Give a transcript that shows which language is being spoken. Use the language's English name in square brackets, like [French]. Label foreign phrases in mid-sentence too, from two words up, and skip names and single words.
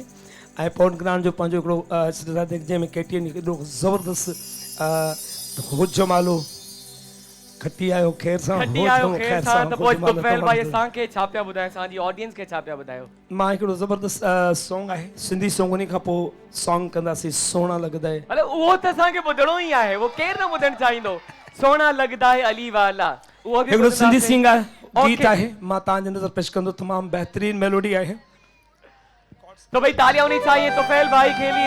[Sindhi] ऐं पोर्ट ग्रैंड जो पंहिंजो हिकिड़ो जंहिंमें केटीएन एॾो ज़बरदस्त हो जमालो खटी आयो ख़ैर सां, त पोइ तुफ़ैल भाई असांखे छा पिया ॿुधायो, असांजी ऑडियंस खे छा पिया ॿुधायो? मां हिकिड़ो ज़बरदस्त सॉन्ग आहे सिंधी सॉन्ग, उन खां पोइ सॉन्ग कंदासीं सोना लॻदा है। अरे उहो त असांखे ॿुधणो ई आहे, उहो केरु न ॿुधणु चाहींदो। सोना लॻदा है अली वाला, उहो बि हिकिड़ो सिंधी सिंगर गीत आहे, मां तव्हांजे नज़र पेश कंदो। तमामु बहितरीनु मेलोडी आहे। [Hindi] तो भाई तालियां होनी चाहिए तुफ़ैल भाई के लिए।